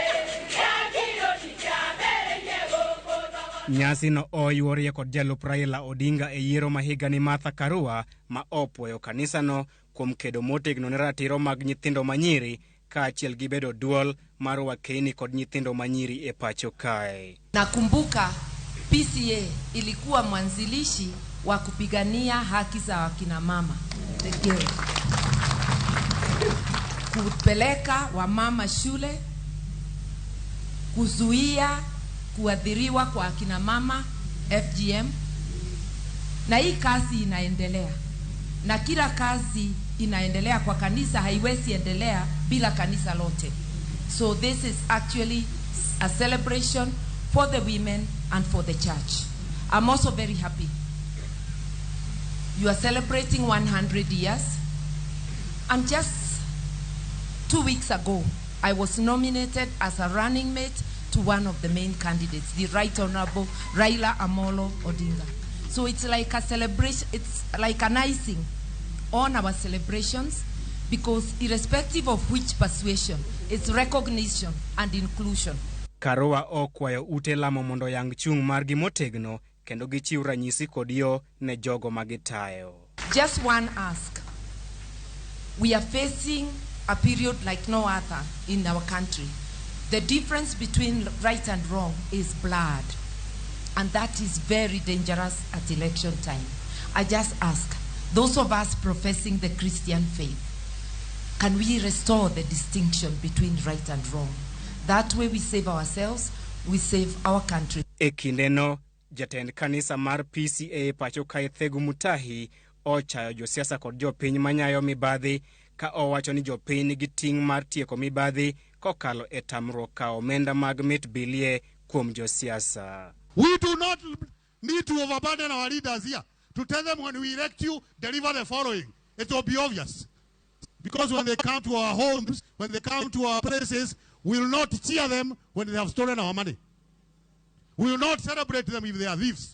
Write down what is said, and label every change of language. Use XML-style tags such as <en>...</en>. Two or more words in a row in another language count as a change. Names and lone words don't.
<luo>Nyasi no oyuorie kod jalup Raila Odinga e yiero ma higani Martha Karua ma opwoyo kanisa no kuom kedo motegno ne ratiro mag nyithindo manyiri kaachiel gi bedo duol mar wakeni kod nyithindo manyiri e pacho kae.</luo> <sw>Nakumbuka PCA ilikuwa mwanzilishi wa kupigania haki za wakina mama,</sw> <en>the girl.</en> <sw>Kupeleka wamama shule, kuzuia kuadhiriwa kwa akina mama, FGM. Na hii kazi inaendelea. Na kila kazi inaendelea kwa kanisa haiwezi endelea bila kanisa lote.</sw> <en>So this is actually a celebration for the women and for the church. I'm also very happy. You are celebrating 100 years. And just 2 weeks ago, I was nominated as a running mate to one of the main candidates, the Right Honorable Raila Amolo Odinga. So it's like a celebration, it's like an icing on our celebrations because irrespective of which persuasion, it's recognition and inclusion.</en> <luo>Karua okwayo ute lamo mondo yang chung margi motegno kendo gichiw ranyisi kod yo ne jogo magitayo.</luo> <en>Just one ask. We are facing a period like no other in our country. The difference between right and wrong is blurred, and that is very dangerous at election time. I just ask, those of us professing the Christian faith, can we restore the distinction between right and wrong? That way we save ourselves, we save our country.</en> <luo>Ekindeno, jatend kanisa mar PCA pacho kae Thegu Mutahi ochayo josiasa kod jopiny manyayo mibadhi ka owacho ni jopiny nigi ting' mar tieko mibadhi kokalo e tamruok ka omenda mag mit bilie kuom josiasa.</luo> <en>We do not need to overburden our leaders here to tell them when we elect you, deliver the following. It will be obvious. Because when they come to our homes, when they come to our places, we will not cheer them when they have stolen our money. We will not celebrate them if they are thieves.</en>